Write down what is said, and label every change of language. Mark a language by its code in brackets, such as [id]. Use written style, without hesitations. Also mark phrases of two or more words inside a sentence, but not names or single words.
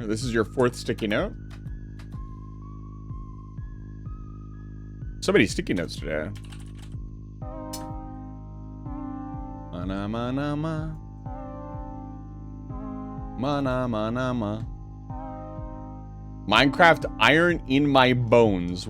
[en] This is your fourth sticky note. So many sticky notes today. Mana, mana, ma. Mana, mana, ma. Minecraft iron in my bones.